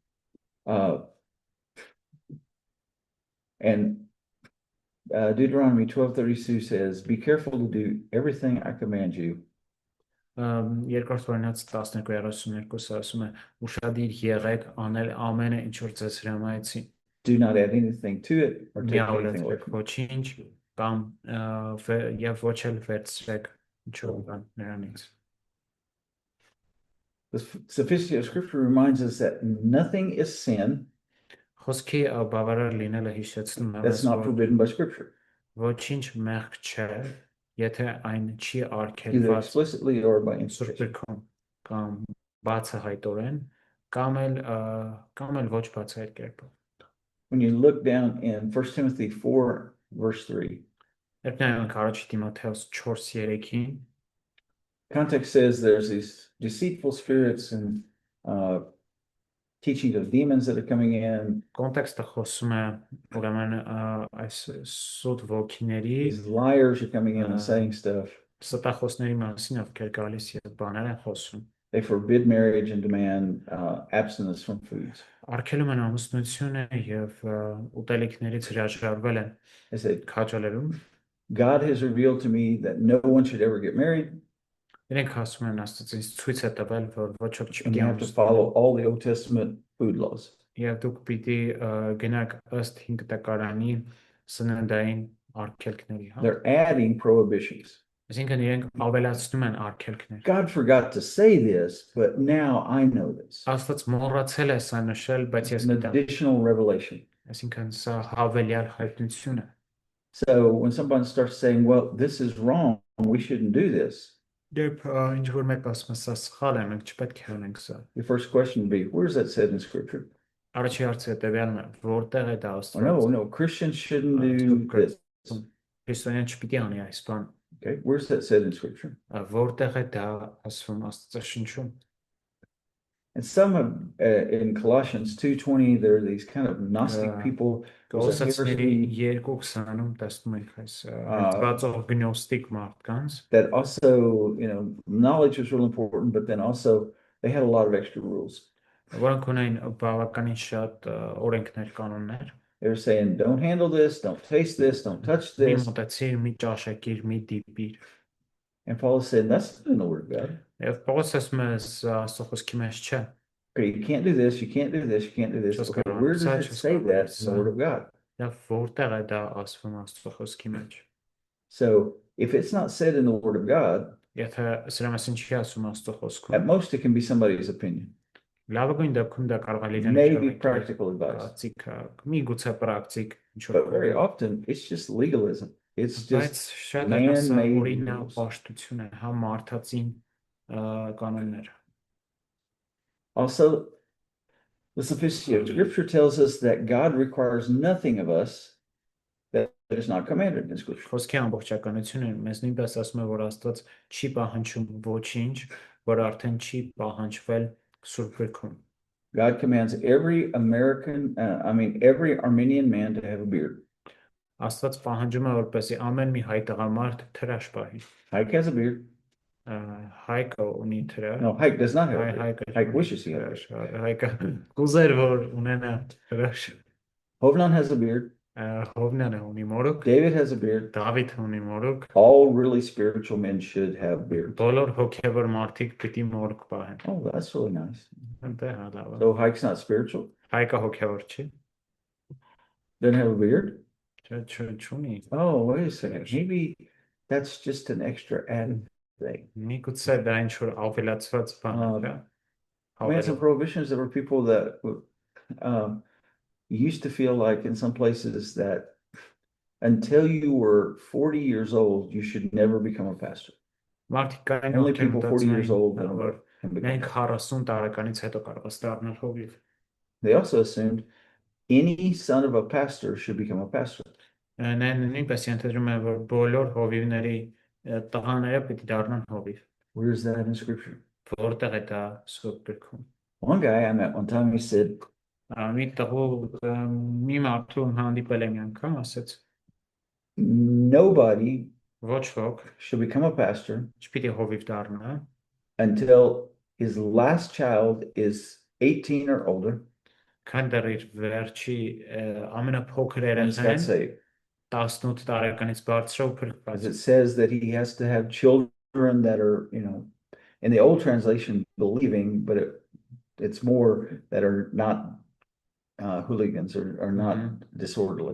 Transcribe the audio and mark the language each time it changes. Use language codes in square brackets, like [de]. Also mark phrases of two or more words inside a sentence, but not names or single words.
[en] And Deuteronomy 12:32 says, "Be careful to do everything I command you, [hy] Երկրորդ օրինաց 12:32 ասում է ուշադիր եղեք անել ամենը ինչ որ ձեզ հրամայեցի [en] Do not add anything to it or [hy] մի [en] take anything away [hy] ավելացրեք [en] from it. [hy] ոչինչ կամ եւ ոչ էլ վերցրեք ինչ որ կան նրանից [en] The sufficiency of Scripture reminds us that nothing is sin [hy] խոսքի բավարար լինելը հիշեցնում է [en] that's [hy] մեզ [en] not [hy] որ [en] forbidden by Scripture, [hy] ոչինչ մեղք չէ եթե այն չի [en] either [hy] արգելված [en] explicitly or by [hy] Սուրբ [en] implication. [hy] գրքում կամ բացահայտորեն կամ էլ ոչ բացահայտ կերպով [en] When you look down in 1 Timothy 4, verse 3, [hy] Երբ նայենք առաջ Տիմոթեոս 4:3-ին [en] context says there's these deceitful spirits and teaching of demons that are coming in. [hy] կոնտեքստը խոսում է ուրեմն այս սուտ ոգիների [en] These liars are coming in and saying stuff. [hy] ստախոսների մասին ովքեր գալիս եւ բաներ են խոսում [en] They forbid marriage and demand abstinence from foods. [hy] արգելում են ամուսնությունը եւ ուտելիքներից հրաժարվել են [en] They said, [hy] քաջալերում [en] God has revealed to me that no one should ever get married, [hy] իրենք ասում են Աստծո ինձ ցույց է տվել որ ոչ ոք [en] and [hy] չպիտի [en] you have to [hy] ամուսնանա [en] follow all the Old Testament food laws. [hy] եւ դուք պիտի գնաք ըստ 5 տակարանի սննդային արգելքների հա [en] They're adding prohibitions. [hy] Այսինքն իրենք ավելացնում են արգելքներ [en] God forgot to say this, but now I know this. [hy] Աստված մոռացել է սա նշել բայց ես [en] An [hy] գիտեմ [en] additional revelation. [hy] այսինքն սա հավելյալ հայտնություն է [en] So when someone starts saying, well, this is wrong, we shouldn't do this, [hy] Երբ ինչ որ մեկ ասում է սա սխալ է մենք չպետք է անենք սա [en] your first question would be, where's that said in Scripture? [hy] Առաջի հարցը հետեւյալն է որտեղ է դա [en] Oh, no, [hy] Աստված [en] no, Christians shouldn't do this. [hy] Քրիստոնյան չպիտի անի այս բան [en] Okay, where's that said in Scripture? [hy] որտեղ է դա ասվում Աստծաշնչում [en] And some of, in Colossians 2:20, there are these kind of Gnostic people. [hy] Կոլոսացիների 2:20-ում տեսնում ենք այս հերթվածող գնոստիկ մարդկանց [en] That also, knowledge was real important, but then also they had a lot of extra rules. [hy] Որոնք ունեն բավականին շատ օրենքներ, կանոններ [en] They were saying, don't handle this, don't taste this, don't touch [hy] Մի [en] this. [hy] մտածիր, մի ճաշակիր, մի դիպիր [en] And Paul said, that's not in the Word of God. [hy] Եվ Պողոս ասում է Աստծո խոսքի մեջ չէ [en] Okay, you can't do this, you can't do this, you can't do this. Just Okay, go where does outside, it just say go that in the Word outside. of God? [hy] Եվ որտեղ է դա ասվում Աստծո խոսքի մեջ [en] So if it's not said in the Word of God, [hy] Եթե սրա մասին չի ասում Աստծո [en] at [hy] խոսքում [en] most it can be somebody's opinion, [hy] լավագույն դեպքում դա կարող է լինել [en] maybe practical advice. [hy] կարծիքը միգուցե պրակտիկ ինչ [en] But very [hy] որ [en] often it's just legalism. It's [hy] բայց [en] just [hy] շատ [en] man-made [hy] օրինա [en] rules. [hy] պաշտություն է հա մարդածին կանոններ [en] Also, the sufficiency of Scripture tells us that God requires nothing of us that is not commanded in Scripture. [hy] Խոսքի ամբողջականությունը մեզ նույնպես ասում է որ Աստված չի պահանջում ոչինչ որ արդեն չի պահանջվել Սուրբ գրքում [en] God commands every every Armenian man to have a beard. [hy] Աստված պահանջում է որպեսզի ամեն մի հայ տղամարդ թրաշ պահի [en] Hike has a beard. [hy] Հայկը ունի թրաշ [en] No, Hike does not have a beard. [hy] Հայկը [en] Hike wishes he had a beard. [hy] Հայկը կուզեր որ ունենա թրաշ [en] Hovnan has a beard. [hy] Հովնանը ունի մորուք [en] David has a beard. [hy] Դավիթը ունի մորուք [en] All really spiritual men should have beards. [hy] բոլոր հոգևոր մարդիկ պիտի մորուք պահեն [en] Oh, that's really nice. [hy] Դա հա լավ է [en] So Hike's not spiritual? [hy] Հայկը հոգևոր չի [en] Doesn't have a beard? [hy] Չունի [en] Oh, wait a second. Maybe that's just an extra added thing. [hy] Միգուցե դա ինչ որ ավելացված բան է [en] We had some prohibitions. There were people that used to feel like in some places that until you were 40 years old, you should never become a pastor. [hy] Մարդիկ կային [en] Only people 40 years old and [hy] որ [en] above can become. [hy] մենք 40 տարեկանից հետո կարող ես դառնալ հովիվ [en] They also assumed any son of a pastor should become a pastor. [hy] Նույնպես ենթադրում է որ բոլոր հովիվների տղաները պիտի դառնան հովիվ [en] Where is that in Scripture? [hy] Որտեղ է դա Սուրբ գրքում [en] One guy I met one time, he said, [hy] մի տղու մի մարդու հանդիպել եմ անգամ ասեց [en] nobody [hy] ոչ ոք [en] should become a pastor [hy] չպիտի հովիվ դառնա [en] until his last child is 18 or older [hy] քան դեռ իր վերջի ամենափոքր [en] and he's got [hy] երեխան [en] saved. [hy] 18 տարեկանից բարձր ու [en] Because [hy] փրկված [en] it says that he has to have children that are, in the old translation, believing, but it's more that are not hooligans or are not disorderly.